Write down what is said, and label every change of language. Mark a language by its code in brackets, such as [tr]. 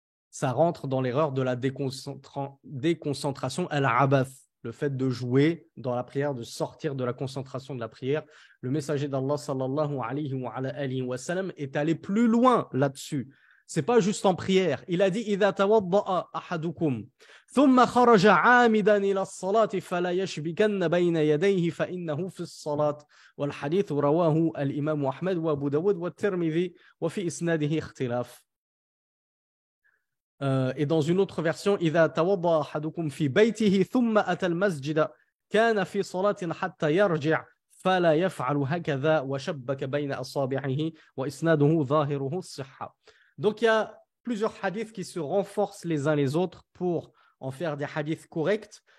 [fr] Ça rentre dans l'erreur de la déconcentration al-abath, le fait de jouer dans la prière, de sortir de la concentration de la prière. Le messager d'Allah sallallahu alayhi wa sallam est allé plus loin là-dessus. C'est pas juste en prière. Il a dit [ar] إذا توضأ أحدكم ثم خرج عامدا إلى الصلاة فلا يشبكن بين يديه فإنه في الصلاة والحديث رواه الإمام أحمد وأبو داود والترمذي وفي إسناده اختلاف. [fr] Et dans une autre version, [ar] إذا توضأ أحدكم في بيته ثم أتى المسجد كان في صلاة حتى يرجع فلا يفعل هكذا وشبك بين أصابعه وإسناده ظاهره الصحة. [fr] Donc il y a plusieurs hadiths qui se renforcent les uns les autres pour en faire des hadiths corrects.